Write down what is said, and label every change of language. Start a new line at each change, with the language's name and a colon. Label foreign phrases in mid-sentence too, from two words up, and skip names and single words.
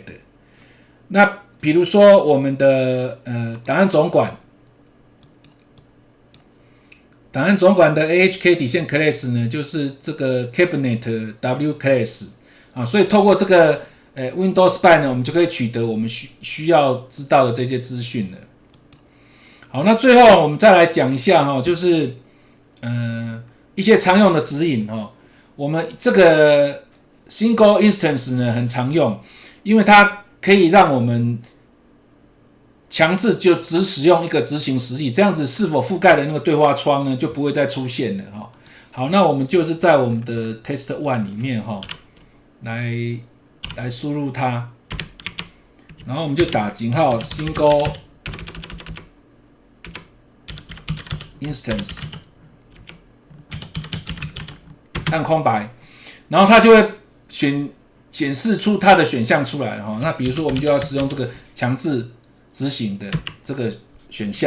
Chinese: 那比如說我們的檔案總管的 AHK 底線 Class 呢就是這個
English: Cabinet W Class
Chinese: 所以透過這個
English: Windows Spy
Chinese: 呢，我們就可以取得我們需要知道的這些資訊了。好，那最後我們再來講一下就是一些常用的指引我們這個
English: Single Instance
Chinese: 呢很常用，因為它可以讓我們強制就只使用一個執行实例，這樣子是否覆蓋的那個對話窗呢就不會再出現了好，那我們就是在我們的 Test1 裡面來輸入它，然後我們就打井號
English: Single Instance，
Chinese: 按空白，然後它就會顯示出它的選項出來了那比如说我們就要使用這個強制執行的這個選項。